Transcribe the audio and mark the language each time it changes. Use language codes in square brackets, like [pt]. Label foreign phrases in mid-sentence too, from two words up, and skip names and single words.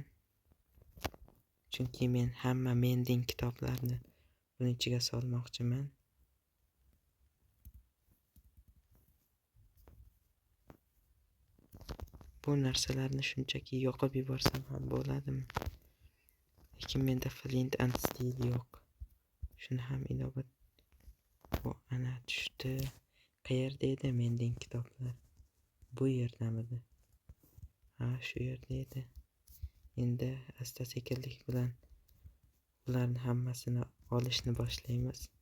[uz] Chunki men hamma mending kitoblarni buning ichiga solmoqchiman. Bu narsalarni shunchaki yoqib yuborsam ham bo'ladimi? Lekin menda [en] flint and steel [uz] yo'q. Shuni ham inobat. Bu ana tushdi. Qayerda edi mending kitoblar? Bu yerdamidi? Shu yerda edi. Endi asta-sekinlik bilan ularni hammasini olishni boshlaymiz.